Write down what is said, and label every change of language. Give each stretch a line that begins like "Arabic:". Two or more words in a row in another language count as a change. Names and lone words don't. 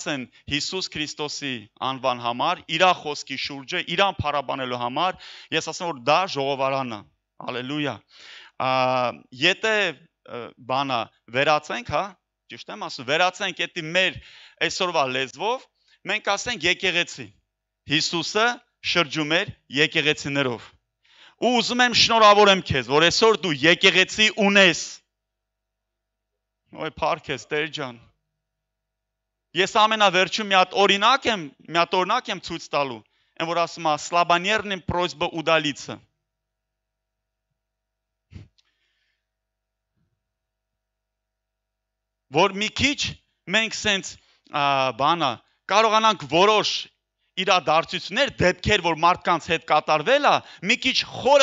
Armenian: են Հիսուս Քրիստոսի անվան համար, իր խոսքի շուրջը, իրան փառաբանելու համար, ես ասեմ, որ դա ժողովարանն է։ Հալելույա։ Եթե բանը վերացենք, հա, ճիշտ եմ ասում, վերացենք էդի մեր այսօրվա լեզվով, մենք ասենք եկեղեցի։ Հիսուսը շրջում էր եկեղեցիներով։ Ու ուզում եմ շնորհավորեմ քեզ, որ այսօր դու եկեղեցի ունես։ Ոյ փառք ես, Տեր ջան։ Ես ամենավերջում մի հատ օրինակ եմ ցույց տալու, այն որ ասում է
Russian: слабонервным просьба удалиться։
Armenian: Որ մի քիչ մենք սենց բանը կարողանանք որոշ իրադարձություններ, դեպքեր, որ մարդկանց հետ կատարվել է, մի քիչ խորը